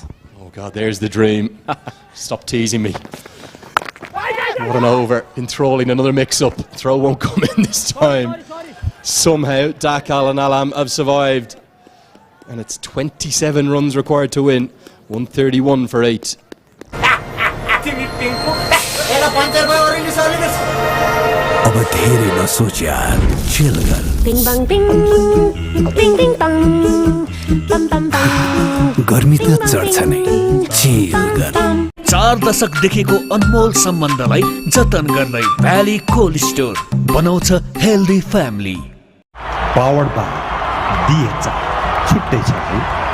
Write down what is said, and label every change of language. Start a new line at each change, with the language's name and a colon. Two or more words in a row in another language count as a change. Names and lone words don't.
English: Oh God, there's the dream. Stop teasing me. What an over. Enthralling, another mix-up. Throw won't come in this time. Somehow, Dackal and Alam have survived. And it's 27 runs required to win. 131 for 8.
Nepali: अब धेरै नसोच यार चिल गर Bing bang bing, bing bing bang, bam bam bam. गर्मी त चढ्छ नै चिल गर 4 दशकदेखिको अनमोल सम्बन्धलाई जतन गर्दै भ्याली कोल्ड स्टोर बनाउँछ
English: healthy family powered by
Nepali: DHI छुट्टै छ है